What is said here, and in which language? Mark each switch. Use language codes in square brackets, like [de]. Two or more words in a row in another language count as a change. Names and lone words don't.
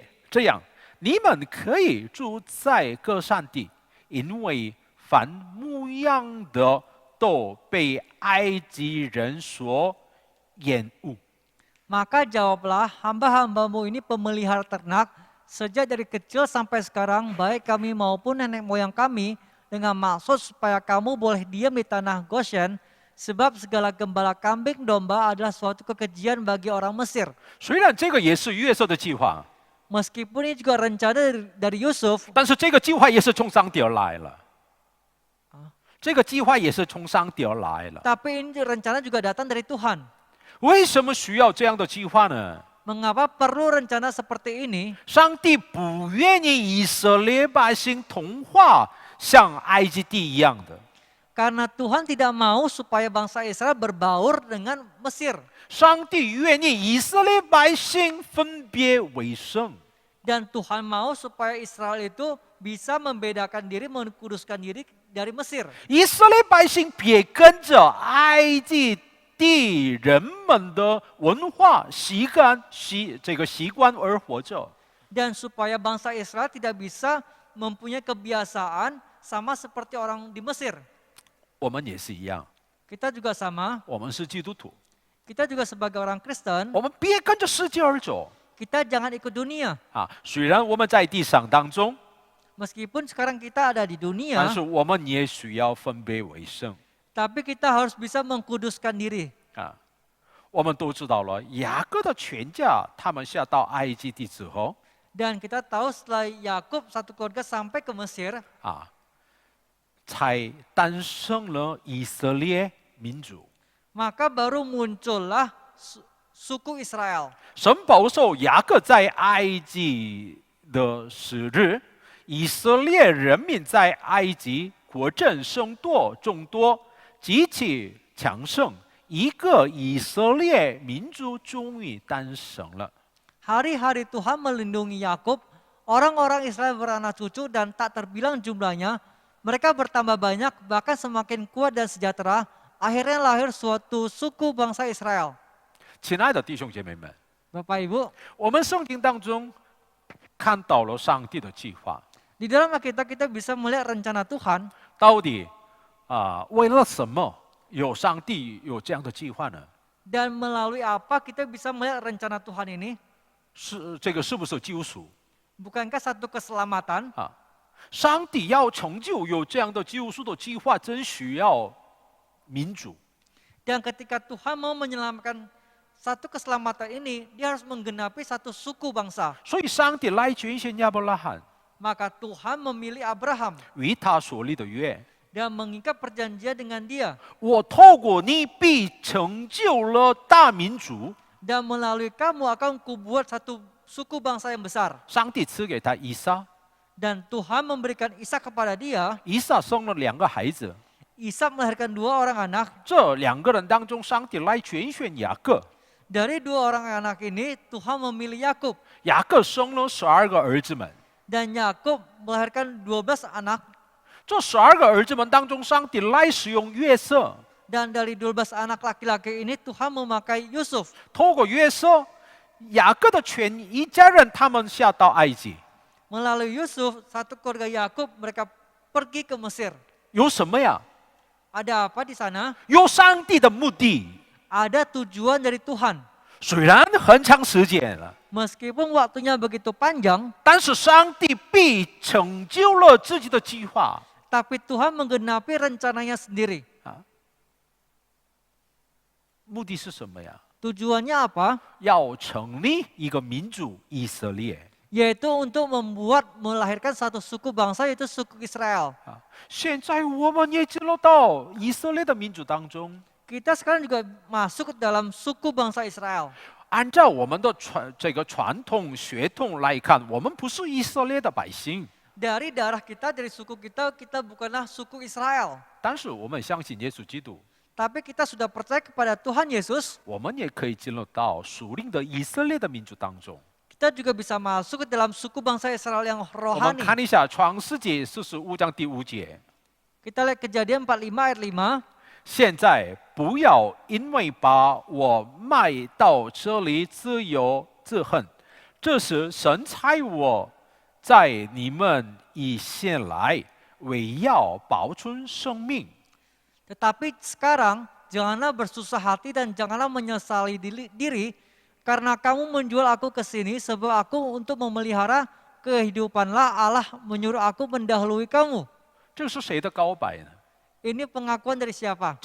[zh] 这样，你们可以住在各山地，因为凡牧羊的都被埃及人所厌恶。 [id] Maka jawablah, hamba-hambamu ini pemelihara ternak, sejak dari kecil sampai sekarang, baik kami maupun nenek moyang kami, dengan maksud supaya kamu boleh diam di tanah Goshen, sebab segala gembala kambing domba adalah suatu kekejian bagi orang Mesir. [zh] 虽然这个也是约瑟的计划， [id] Meskipun ini juga rencana dari Yusuf, [zh] 但是这个计划也是从上帝而来了。这个计划也是从上帝而来了。 [id] tapi ini rencana juga datang dari Tuhan. [zh] 为什么需要这样的计划呢？ [id] Mengapa perlu rencana seperti ini? [zh] 上帝不愿意以色列百姓同化像埃及地一样的。 [id] Karena Tuhan tidak mau supaya bangsa Israel berbaur dengan Mesir. [zh] 上帝愿意以色列百姓分别为圣。 [id] Dan Tuhan mau supaya Israel itu bisa membedakan diri, mengkuduskan diri dari Mesir. [zh] 以色列百姓别跟着埃及地人们的文化习惯而活着。 [id] Dan supaya bangsa Israel tidak bisa mempunyai kebiasaan sama seperti orang di Mesir. [zh] 我们也是一样， [id] Kita juga sama, [zh] 我们是基督徒， [id] kita juga sebagai orang Kristen, [zh] 我们别跟着世界而走 [id] kita jangan ikut dunia. [zh] 啊。虽然我们在地上当中， [id] Meskipun sekarang kita ada di [zh] 但 [id] dunia, [zh] 是我们也需要分别为圣 [id] tapi kita harus bisa mengkuduskan diri. 啊。 [zh] 我们都知道了，雅各的全家他们下到埃及地之后 [id] Dan kita tahu setelah Yakub satu keluarga sampai ke Mesir, [zh] 啊，才诞生了以色列民族。 [id] maka baru muncullah suku Israel. [zh] 神保守雅各在埃及的时日，以色列人民在埃及国政生多众多，极其强盛，一个以色列民族终于诞生了。 [id] Hari-hari Tuhan melindungi Yakub, orang-orang Israel beranak cucu dan tak terbilang jumlahnya. Mereka bertambah banyak, bahkan semakin kuat dan sejahtera. Akhirnya lahir suatu suku bangsa Israel. [zh] 亲爱的弟兄姐妹们， [id] Bapak Ibu, [zh] 我们圣经当中看到了上帝的计划， [id] di dalam Alkitab kita bisa melihat rencana Tuhan. [zh] 到底为了什么有上帝有这样的计划呢？ [id] Dan melalui apa kita bisa melihat rencana Tuhan ini? [zh] 这个是不是救赎 [id] Bukankah satu keselamatan? 啊？ [zh] 上帝要成就有这样的救赎的计划，真需要民主。 [id] Dan ketika Tuhan mau menyelamatkan satu keselamatan ini, dia harus menggenapi satu suku bangsa. [zh] 所以上帝来拣选亚伯拉罕， [id] Maka Tuhan memilih Abraham [zh] 与他所立的约。 [id] dan mengikat perjanjian dengan dia. [zh] 我透过你必成就了大民族。 [id] Dan melalui kamu akan kubuat satu suku bangsa yang besar. [zh] 上帝赐给他以撒， [id] Dan Tuhan memberikan Ishak kepada dia. [zh] 以撒生了2个孩子。 [id] Ishak melahirkan 2 orang anak. [zh] 这2个人当中，上帝来拣选雅各。 [id] Dari 2 orang anak ini, Tuhan memilih Yakub. [zh] 雅各生了12个儿子们。 [id] Dan Yakub melahirkan 12 anak. [zh] 这12个儿子们当中，上帝来使用约瑟。 [id] Dan dari 12 anak laki-laki ini Tuhan memakai Yusuf. [zh] 透过约瑟，雅各的全一家人他们下到埃及， [id] Melalui Yusuf, satu keluarga Yakub mereka pergi ke Mesir. [zh] 有什么呀？ [id] Ada apa di sana? [zh] 有上帝的目的。 [id] Ada tujuan dari Tuhan. [zh] 虽然很长时间了， [id] Meskipun waktunya begitu panjang, [zh] 但是上帝必成就了自己的计划。 [id] tapi Tuhan menggenapi rencananya sendiri. [zh] 目的是什么呀？ [id] Tujuannya apa? [zh] 要成立一个民族以色列。 [id] Yaitu untuk melahirkan satu suku bangsa, yaitu suku Israel. [zh] 现在我们也进入到以色列的民族当中。 [id] Kita sekarang juga masuk ke dalam suku bangsa Israel. [zh] 按照我们的传统血统来看，我们不是以色列的百姓， [id] Dari darah kita, dari suku kita, kita bukanlah suku Israel. [zh] 但是我们相信耶稣基督， [id] Tapi kita sudah percaya kepada Tuhan Yesus, [zh] 我们也可以进入到属灵的以色列的民族当中。 [id] kita juga bisa masuk ke dalam suku bangsa Israel yang [zh] 我们 [id] rohani. [zh] 看一下创世纪45章第5节。 [id] Kita lihat Kejadian 45 ayat 5. [zh] 现在不要因为把我卖到这里自由自恨，这是神差我在你们以先来，为要保存生命。 [id] Tetapi sekarang janganlah bersusah hati dan janganlah menyesali diri karena kamu menjual aku ke sini sebab aku untuk memelihara kehidupanlah Allah menyuruh aku mendahului kamu. [zh] 这是谁的告白呢？ [id] Ini pengakuan dari siapa?